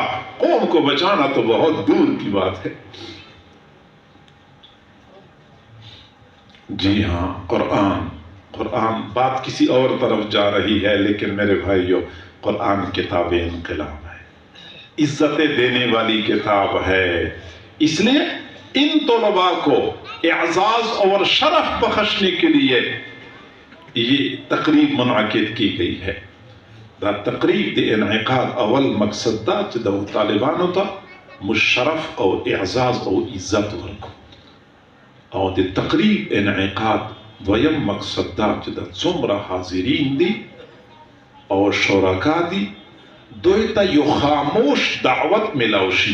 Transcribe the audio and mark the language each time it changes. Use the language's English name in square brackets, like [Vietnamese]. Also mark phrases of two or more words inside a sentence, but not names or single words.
[Urdu] قوم کو بچانا تو بہت دور کی بات ہے. جی ہاں، قرآن بات کسی اور طرف جا رہی ہے، لیکن میرے بھائیو قرآن کتاب انقلاب ہے، عزت دینے والی کتاب ہے. اس لیے ان طلباء کو اعزاز اور شرف بخشنے کے لیے یہ تقریب منعقد کی گئی ہے. [Pashto] دا تقریب دے انعقاد اول مقصد دا چې د طالبانو ته مشرف او اعزاز او عزت ورکو، او د تقریب انعقاد دویم مقصد دا چې د څومره حاضرین دي او شرکا دي دوی ته یو خاموش دعوت ملاو شي.